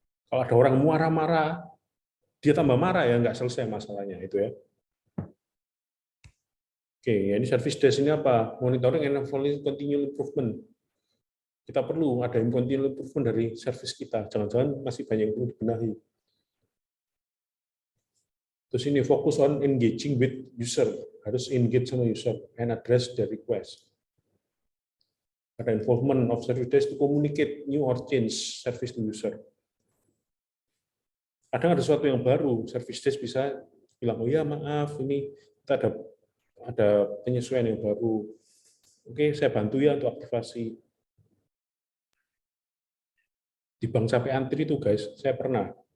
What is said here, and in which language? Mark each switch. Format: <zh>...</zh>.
<id>Kalau ada orang marah-marah, dia tambah marah ya nggak selesai masalahnya itu ya. Oke, ya ini service desk ini apa?</id> <en>Monitoring and evaluating continual improvement.</en> <id>Kita perlu ada continual improvement dari service kita. Jangan-jangan masih banyak yang perlu dibenahi. Terus ini fokus</id> <en>on engaging with user. Harus engage sama user and address their request.</en> <id>Ada</id> <en>involvement of service desk to communicate new or change service to user.</en> <id>Kadang ada sesuatu yang baru, service desk bisa bilang, oh ya maaf, ini kita ada penyesuaian yang baru. Oke, saya bantu ya untuk aktivasi. Di bank sampai antri itu guys, saya pernah.</id>